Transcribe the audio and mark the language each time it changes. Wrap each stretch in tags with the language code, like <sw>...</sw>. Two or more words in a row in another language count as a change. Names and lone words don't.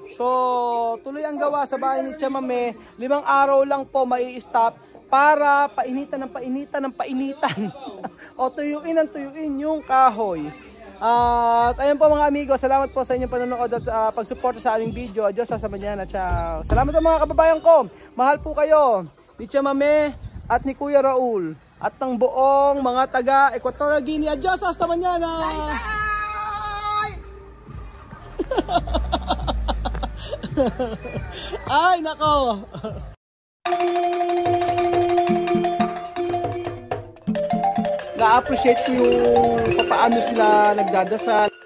<tl>So tuloy ang gawa sa bahay ni Chamame. 5 araw lang po mai-stop para painitan ng painitan o tuyuin yung kahoy. At ayun po mga amigo, salamat po sa inyong panonood at pagsuporta sa aming video.</tl> <es>Adios, sa manyan at ciao.</es> <tl>Salamat po mga kababayan ko. Mahal po kayo ni Chamame at ni Kuya Raul at ng buong mga taga Equatorial Guinea.</tl> <es>Adios, hasta mañana.</es> <tl>Ay nako. Na-appreciate ko yung paano sila nagdadasal.</tl>